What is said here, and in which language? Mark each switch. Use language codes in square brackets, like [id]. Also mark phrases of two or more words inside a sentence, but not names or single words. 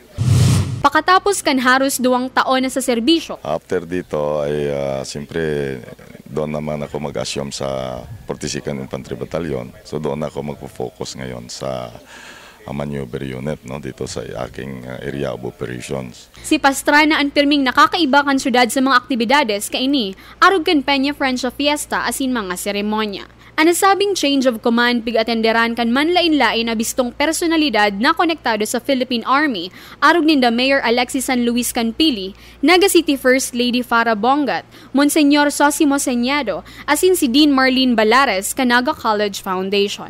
[bik] Pakatapos kan halos 2 taon na sa serbisyo. [tl] After dito ay siyempre doon naman ako mag-assume sa 42nd Infantry Battalion. So doon ako magpo-focus ngayon sa [en] maneuver unit [tl] dito sa aking [en] area of operations. [bik] Si Pastrana ang pirming nakakaiba kan syudad sa mga aktibidades kaini, arog kan Peña Francia Fiesta asin mga seremonya. Anasabing change of command pig-atenderan kan manlain-lain na bistong personalidad na konektado sa Philippine Army, arog ninda Mayor Alexis San Luis Canpili, Naga City First Lady Farah Bongat, Monsenyor Sosimo Señado, asin si Dean Marlene Balares kan Naga College Foundation.